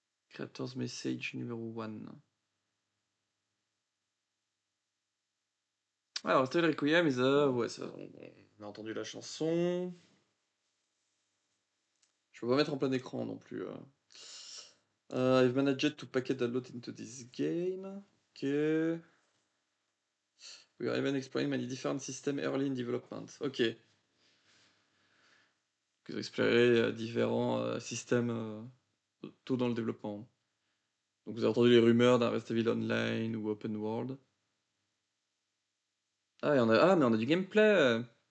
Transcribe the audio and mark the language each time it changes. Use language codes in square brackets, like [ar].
[fr] Creator's Message numéro 1. Alors, [en] Style Requiem is a... [fr] Ouais, ça, on a entendu la chanson. Je peux pas mettre en plein écran non plus. [en] I've managed to packet a lot into this game. Ok. We are even exploring many different systems early in development. Ok. [fr] Vous explorez différents systèmes tôt dans le développement. Donc vous avez entendu les rumeurs d'un Resident Evil Online ou Open World? Mais on a du gameplay!